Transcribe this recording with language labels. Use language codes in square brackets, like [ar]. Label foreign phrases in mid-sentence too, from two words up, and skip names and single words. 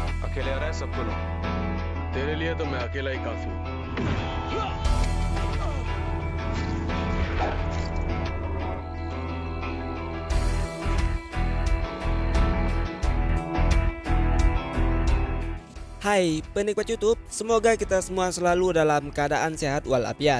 [hi] अकेले आ रहा है सबको लो तेरे लिए तो मैं अकेला ही काफी हूँ [id] Hai penikmat YouTube, semoga kita semua selalu dalam keadaan sehat walafiat.